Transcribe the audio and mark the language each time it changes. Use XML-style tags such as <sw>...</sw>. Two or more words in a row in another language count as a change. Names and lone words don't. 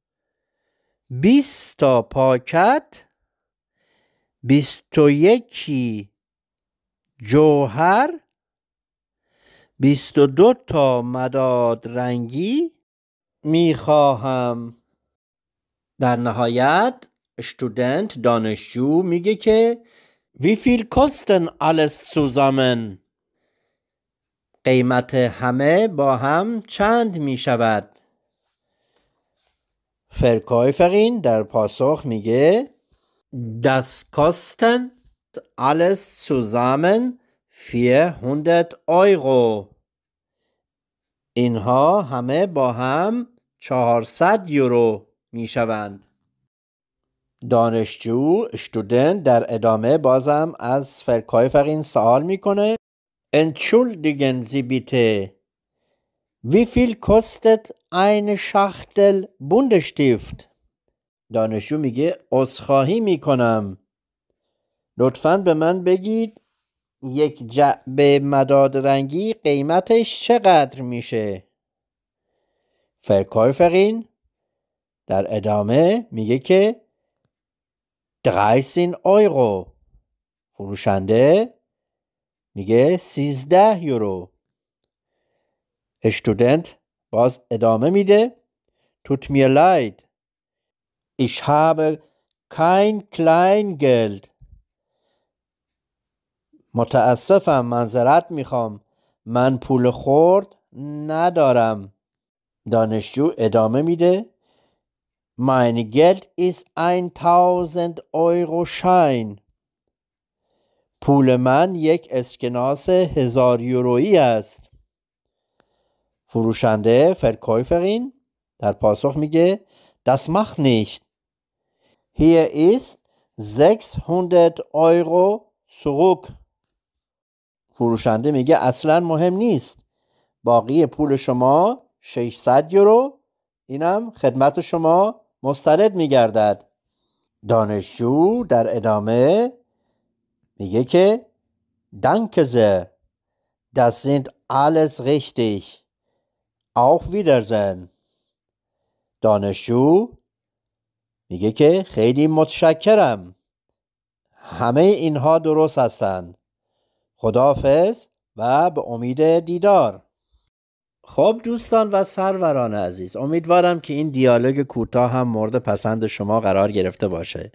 <fa>20 تا پاکت، 21 جوهر، 22 تا مداد رنگی میخواهم. در نهایت دانشجو میگه که</fa> <de>wie viel kosten alles zusammen؟</de> <fa>قیمت همه با هم چند می شود؟</fa> <de>Verkäuferin</de> <fa>در پاسخ میگه</fa> <de>Das kosten alles zusammen 400 Euro.</de> <fa>اینها همه با هم 400 یورو می شوند. دانشجو در ادامه بازم از Verkäuferin سوال میکنه</fa> <de>Entschuldigen Sie bitte, wie viel kostet eine Schachtel Buntestift؟</de> <fa>دانشجو میگه عذرخواهی میکنم، لطفاً به من بگید یک جعبه مداد رنگی قیمتش چقدر میشه؟ Verkäuferin در ادامه میگه که 13 Euro. فروشنده میگه 13 یورو. استودنت باز ادامه میده</fa> <de>Tut mir leid, ich habe kein Kleingeld.</de> <fa>متاسفم، معذرت میخوام، من پول خرد ندارم. دانشجو ادامه میده</fa> <de>Mein Geld ist 1000 Euro Schein.</de> <fa>پول من یک اسکناس 1000 یورویی است. فروشنده Verkäuferin در پاسخ میگه</fa> <de>Das macht nicht. Hier ist 600 Euro zurück.</de> <fa>فروشنده میگه اصلا مهم نیست، باقی پول شما 600 یورو، اینم خدمت شما مسترد میگردد. دانشجو در ادامه میگه که</fa> <de>Danke sehr, das sind alles richtig. Auf Wiedersehen.</de> <fa>دانشجو میگه که خیلی متشکرم، همه اینها درست هستند. خداحافظ و به امید دیدار. خب دوستان و سروران عزیز، امیدوارم که این دیالوگ کوتاه هم مورد پسند شما قرار گرفته باشه.</fa>